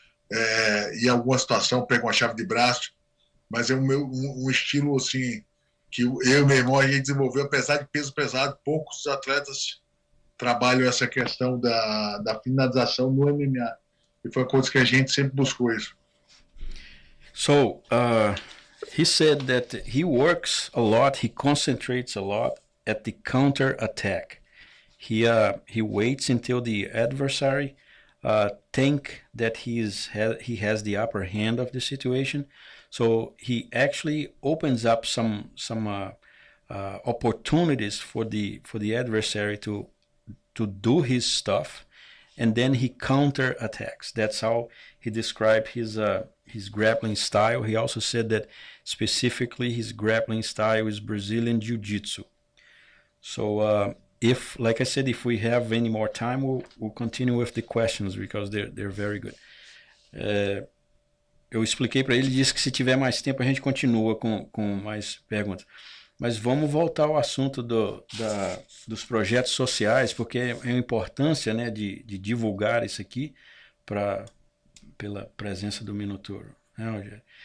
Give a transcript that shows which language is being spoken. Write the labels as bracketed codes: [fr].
[pt] em alguma situação pega uma chave de braço, mas é um estilo assim que eu e meu irmão a gente desenvolveu, apesar de peso pesado, poucos atletas trabalham essa questão da finalização no MMA. E foi uma coisa que a gente sempre buscou isso. [en] So, he said that he works a lot, he concentrates a lot at the counter attack. He waits until the adversary think that he has the upper hand of the situation. So he actually opens up some opportunities for the adversary to do his stuff, and then he counter attacks. That's how he described his grappling style. He also said that specifically his grappling style is Brazilian Jiu-Jitsu. So if, like I said, if we have any more time, we'll continue with the questions because they're very good. [pt] Eu expliquei para ele, disse que se tiver mais tempo a gente continua com mais perguntas. Mas vamos voltar ao assunto dos projetos sociais, porque é a importância, né, de divulgar isso aqui pela presença do Minotouro. Né, Rogério?